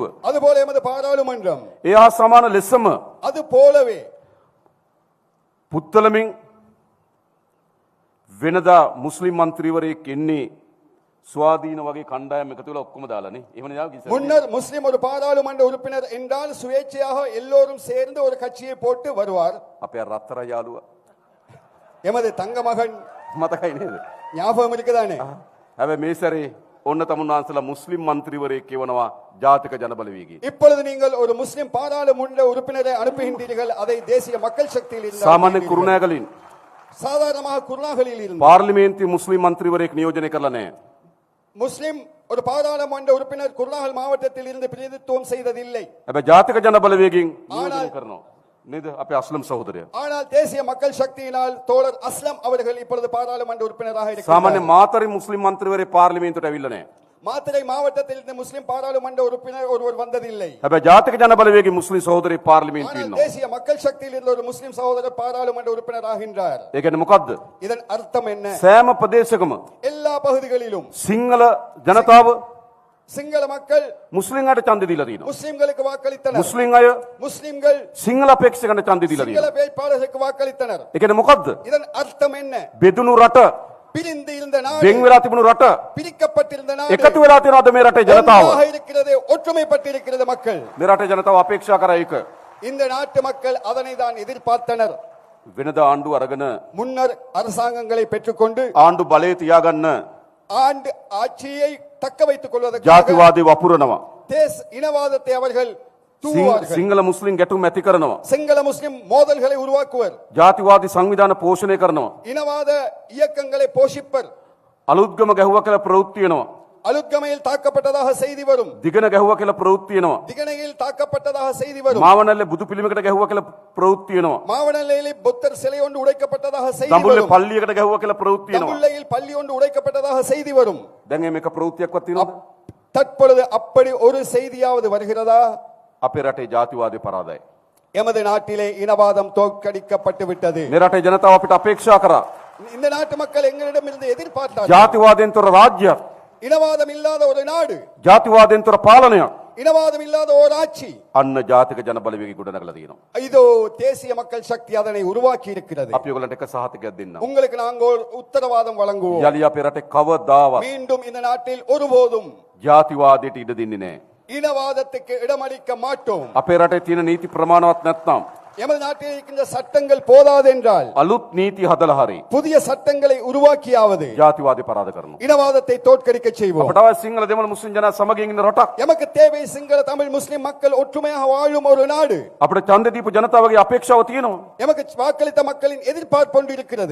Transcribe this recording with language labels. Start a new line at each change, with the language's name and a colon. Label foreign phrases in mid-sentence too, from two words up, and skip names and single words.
Tamil: அதுபோல எமது பாராளுமன்றம்
Sinhala: ඒ හා සමාන ලෙසම
Tamil: அது போலவே
Sinhala: පුත්තලමින් වෙනදා මුස්ලිම් මන්ත්‍රීවරයෙක් එන්නේ ස්වාධීන වගේ කණ්ඩායම් එකතු වෙලා ඔක්කොම දාලානේ. එහෙම නේද?
Tamil: முன்னர் முஸ்லிம் ஒரு பாராளுமன்ற உறுப்பினர் என்றால் சுயேட்சையாக எல்லோரும் சேர்ந்து ஒரு கட்சியை போட்டு வருவார்.
Sinhala: අපේ රත්තර යාළුවා
Tamil: எமது தங்க மகன்
Sinhala: මතකයි නේද?
Tamil: ஞாபகம் இருக்குதானே?
Sinhala: හැබැයි මේ සැරේ ඔන්න තමුන්නාන්සලා මුස්ලිම් මන්ත්‍රීවරයෙක් කියවනවා ජාතික ජනබලවේගය.
Tamil: இப்பொழுது நீங்கள் ஒரு முஸ்லிம் பாராளுமன்ற உறுப்பினரை அனுப்புகின்றீர்கள். அதை தேசிய மக்கள் சக்தியில் இருந்து
Sinhala: සාමාන්‍ය
Tamil: அனுப்புகின்றீர்கள்.
Sinhala: කුරුණෑගලින්
Tamil: சாதாரணமாக குருநாகலில் இருந்து
Sinhala: පාර්ලිමේන්තුවේ මුස්ලිම් මන්ත්‍රීවරයෙක් නියෝජනය කරලා නැහැ.
Tamil: முஸ்லிம் ஒரு பாராளுமன்ற உறுப்பினர் குருநாகல் மாவட்டத்தில் இருந்து பிரதிநிதித்துவம் செய்ததில்லை.
Sinhala: හැබැයි ජාතික ජනබලවේගයෙන් නියෝජනය කරනවා. නේද? අපේ අස්ලම් සහෝදරයා.
Tamil: ஆனால் தேசிய மக்கள் சக்தியினால் தோழர் அஸ்லம் அவர்கள் இப்பொழுது பாராளுமன்ற உறுப்பினராக
Sinhala: සාමාන්‍ය
Tamil: இருக்கிறார்.
Sinhala: මාතරි මුස්ලිම් මන්ත්‍රීවරයෙක් පාර්ලිමේන්තුවට ඇවිල්ලා නැහැ.
Tamil: மாத்தறை மாவட்டத்தில் இருந்து முஸ்லிம் பாராளுமன்ற உறுப்பினர் ஒருவர் வந்ததில்லை.
Sinhala: හැබැයි ජාතික ජනබලවේගයේ මුස්ලිම් සහෝදරයෙක් පාර්ලිමේන්තුවේ
Tamil: ஆனால்
Sinhala: ඉන්නවා.
Tamil: தேசிய மக்கள் சக்தியில் இருந்த ஒரு முஸ்லிம் சகோதரர் பாராளுமன்ற உறுப்பினர் ஆகின்றார்.
Sinhala: ඒ කියන්නේ මොකද්ද?
Tamil: இதன் அர்த்தம் என்ன?
Sinhala: සෑම ප්‍රදේශකම
Tamil: எல்லா பகுதிகளிலும்
Sinhala: සිංහල ජනතාව
Tamil: சிங்கள மக்கள்
Sinhala: මුස්ලිම් අයට ඡන්ද දීලා තියෙනවා.
Tamil: முஸ்லிம்களுக்கு வாக்களித்தனர்.
Sinhala: මුස්ලිම් අය
Tamil: முஸ்லிம்கள்
Sinhala: සිංහල අපේක්ෂකයන්ට ඡන්ද දීලා
Tamil: சிங்கள
Sinhala: තියෙනවා.
Tamil: வேட்பாளருக்கு வாக்களித்தனர்.
Sinhala: ඒ කියන්නේ මොකද්ද?
Tamil: இதன் அர்த்தம் என்ன?
Sinhala: බෙදුණු රට,
Tamil: பிரிந்து இருந்த நாடு,
Sinhala: වෙන් වෙලා තිබුණු රට
Tamil: பிரிக்கப்பட்டிருந்த நாடு
Sinhala: එකතු වෙලා තියෙනවද මේ රටේ ජනතාව?
Tamil: ஒன்றாக இருக்கிறது, ஒற்றுமைப்பட்டிருக்கிறது மக்கள்.
Sinhala: මේ රටේ ජනතාව අපේක්ෂා කරා ඒක.
Tamil: இந்த நாட்டு மக்கள் அதனை தான் எதிர்பார்த்தனர்.
Sinhala: වෙනදා ආණ්ඩුව අරගෙන
Tamil: முன்னர் அரசாங்கங்களை பெற்றுக்கொண்டு
Sinhala: ආණ්ඩු බලය තියාගන්න
Tamil: ஆண்டு ஆட்சியை தக்க வைத்துக் கொள்வதற்காக
Sinhala: ජාතිවාදී වපුරනවා.
Tamil: இனவாதத்தை அவர்கள் தூவுவார்கள்.
Sinhala: සිංහල මුස්ලිම් ගැටුම් ඇති කරනවා.
Tamil: சிங்கள முஸ்லிம் மோதல்களை உருவாக்குவர்.
Sinhala: ජාතිවාදී සංවිධාන පෝෂණය කරනවා.
Tamil: இனவாத இயக்கங்களை போஷிப்பர்.
Sinhala: අලුත්ගම ගැහුවා කියලා ප්‍රවෘත්ති වෙනවා.
Tamil: அலுத்கமையில் தாக்கப்பட்டதாக செய்தி வரும்.
Sinhala: දිගන ගැහුවා කියලා ප්‍රවෘත්ති එනවා.
Tamil: திகனையில் தாக்கப்பட்டதாக செய்தி வரும்.
Sinhala: මාවනල්ලේ බුදු පිළිමයකට ගැහුවා කියලා ප්‍රවෘත්ති එනවා.
Tamil: மாவனல்லையில் புத்தர் சிலை ஒன்று உடைக்கப்பட்டதாக செய்தி
Sinhala: දඹුල්ලේ
Tamil: வரும்.
Sinhala: පල්ලියකට ගැහුවා කියලා ප්‍රවෘත්ති එනවා.
Tamil: தம்புள்ளையில் பள்ளி ஒன்று உடைக்கப்பட்டதாக செய்தி வரும்.
Sinhala: දැන් මේක ප්‍රවෘත්තියක්වත් තියෙනවද?
Tamil: தற்பொழுது அப்படி ஒரு செய்தியாவது வருகிறதா?
Sinhala: අපේ රටේ ජාතිවාදී පරාදයි.
Tamil: எமது நாட்டிலே இனவாதம் தோற்கடிக்கப்பட்டு விட்டது.
Sinhala: මේ රටේ ජනතාව අපිට අපේක්ෂා කරා.
Tamil: இந்த நாட்டு மக்கள் எங்களிடமிருந்து எதிர்பார்த்தார்கள்
Sinhala: ජාතිවාදයෙන් තොර රාජ්‍යයක්,
Tamil: இனவாதம் இல்லாத ஒரு நாடு,
Sinhala: ජාතිවාදයෙන් තොර පාලනයක්.
Tamil: இனவாதம் இல்லாத ஒரு ஆட்சி.
Sinhala: අන්න ජාතික ජන බලවේගය ගොඩනගලා තියෙනවා.
Tamil: இதோ தேசிய மக்கள் சக்தி அதனை உருவாக்கி இருக்கிறது.
Sinhala: අපි ඔයගලන්ට එක සහතිකයක් දෙන්නම්.
Tamil: உங்களுக்கு நாங்கள் ஒரு உத்தரவாதம் வழங்குவோம்.
Sinhala: යලි අපේ රටේ කවදාවත්
Tamil: மீண்டும் இந்த நாட்டில் ஒருபோதும்
Sinhala: ජාතිවාදයට ඉඩ දෙන්නේ නැහැ.
Tamil: இனவாதத்துக்கு இடமளிக்க மாட்டோம்.
Sinhala: අපේ රටේ තියෙන නීති ප්‍රමාණවත් නැත්නම්
Tamil: எமது நாட்டில் இருக்கின்ற சட்டங்கள் போதாதென்றால்
Sinhala: අලුත් නීති හදලා හරි
Tamil: புதிய சட்டங்களை உருவாக்கியாவது
Sinhala: ජාතිවාදී පරාද කරනවා.
Tamil: இனவாதத்தை தோற்கடிக்க செய்வோம்.
Sinhala: අපට අවශ්‍ය සිංහල දෙමළ මුස්ලිම් ජනයා සමගින් ඉන්න රටක්.
Tamil: எமக்கு தேவை சிங்கள தமிழ் முஸ்லிம் மக்கள் ஒற்றுமையாக வாழும் ஒரு நாடு.
Sinhala: අපිට ඡන්ද දීපු ජනතාවගේ අපේක්ෂාව තියෙනවා.
Tamil: எமக்கு வாக்களித்த மக்களின் எதிர்பார்ப்பு ஒன்று இருக்கிறது.